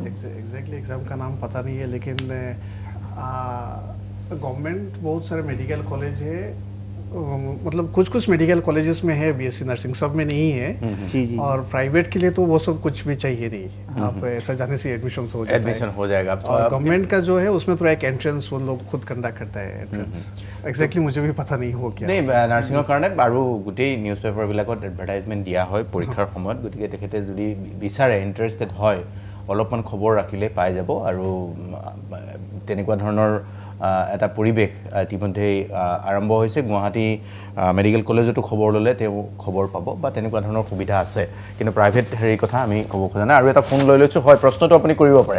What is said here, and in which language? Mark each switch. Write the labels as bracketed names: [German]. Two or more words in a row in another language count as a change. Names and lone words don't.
[English] exactly exam [Hindi] का नाम पता नहीं है लेकिन गवर्नमेंट बहुत सारे [English] medical college [Hindi] है मतलब कुछ [English] medical colleges [Hindi] में है BSc नर्सिंग सब में नहीं है जी और प्राइवेट के लिए तो वो सब कुछ भी चाहिए नहीं आप ऐसा जाने से एडमिशन हो जाएगा और गवर्नमेंट का जो है उसमें थोड़ा एक एंट्रेंस वो लोग खुद कंडक्ट करता है एंट्रेंस एक्जैक्टली मुझे भी पता नहीं हो क्या [Assamese] नहीं नार्सिंगৰ কাৰণে আৰু গোটেই [English] news paperবিলাকত [Assamese] এডভাৰটাইজমেণ্ট দিয়া হয় পৰীক্ষাৰ সময়ত গতিকে তেখেতে যদি বিচাৰে ইণ্টাৰেষ্টেড হয় অলপমান খবৰ ৰাখিলে পাই যাব আৰু তেনেকুৱা ধৰণৰ এটা পৰিৱেশ ইতিমধ্যে আৰম্ভ হৈছে গুৱাহাটী [English] medical collegeতো [Assamese] খবৰ ল'লে তেওঁ খবৰ পাব বা তেনেকুৱা ধৰণৰ সুবিধা আছে কিন্তু প্ৰাইভেট হেৰিৰ কথা আমি ক'ব খোজা নাই আৰু এটা ফোন লৈ লৈছোঁ হয় প্ৰশ্নটো আপুনি কৰিব পাৰে